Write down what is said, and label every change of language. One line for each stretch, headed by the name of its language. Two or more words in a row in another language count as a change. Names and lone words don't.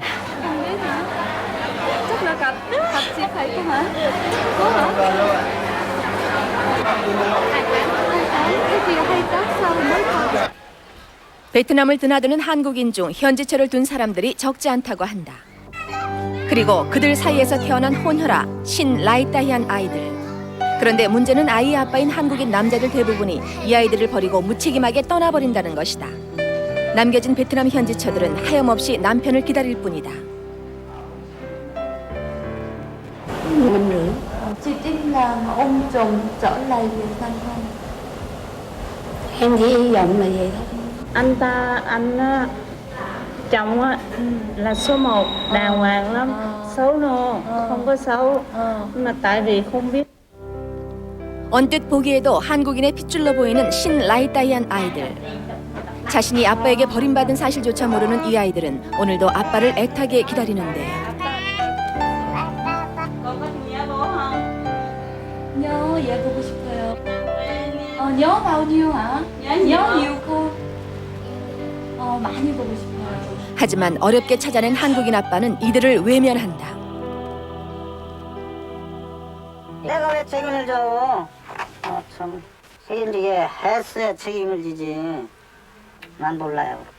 Korean: 베트남을 드나드는 한국인 중 현지처를 둔 사람들이 적지 않다고 한다. 그리고 그들 사이에서 태어난 혼혈아 신라이따이한 아이들. 그런데 문제는 아이의 아빠인 한국인 남자들 대부분이 이 아이들을 버리고 무책임하게 떠나버린다는 것이다. 남겨진 베트남 현지처들은 하염없이 남편을 기다릴 뿐이다.
Vietnamese: Chị tin là ông chồng trở lại Việt Nam không? Em chỉ hy vọng là vậy thôi. Anh chồng á là số 1, đàng hoàng lắm. Xấu no, không có xấu. Nhưng mà tại vì không biết.
Korean: 언뜻 보기에도 한국인의 핏줄로 보이는 신라이따이한 아이들. 자신이 아빠에게 버림받은 사실조차 모르는 이 아이들은 오늘도 아빠를 애타게 기다리는데.
Vietnamese: nhớ dạ
Korean: 보고 싶어요.
Vietnamese: nhớ bao nhiêu hả? nhớ nhiều không?
Korean: 많이 보고 싶어요. 하지만 어렵게 찾아낸 한국인 아빠는 이들을 외면한다. 내가 왜 책임을 져? 참 책임지게 했어야 책임을 지지. 난 몰라요.